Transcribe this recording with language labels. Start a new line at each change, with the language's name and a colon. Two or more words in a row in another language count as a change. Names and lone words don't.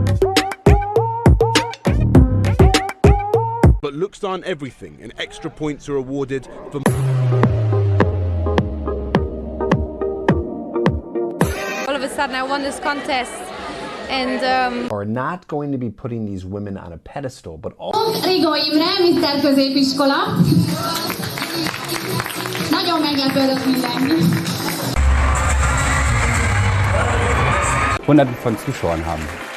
English: But looks aren't everything, and extra points are awarded for... All of a sudden I won this contest. And Are not going to be putting these women on a pedestal, but also...
Hungarian: Rigó Imre, Mr. Középiskola. Nagyon meglepődött mindenki.
German: Hunderten von Zuschauern haben.